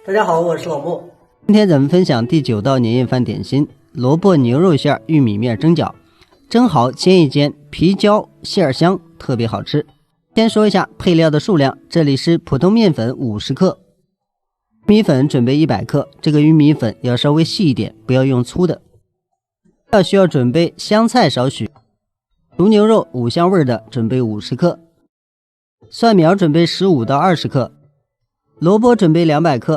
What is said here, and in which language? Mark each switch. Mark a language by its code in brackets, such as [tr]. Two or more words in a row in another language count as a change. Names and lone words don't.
[zh] 大家好，我是老莫。今天咱們分享第9道年夜飯點心：蘿蔔牛肉馅玉米面蒸饺。蒸好煎一煎，皮焦馅香，特別好吃。先說一下配料的數量，這裡是普通麵粉50克，米粉準備100克，這個玉米粉要稍微細一點，不要用粗的。需要準備香菜少許，熟牛肉五香味的準備50克，蒜苗準備15到20克，蘿蔔準備200克。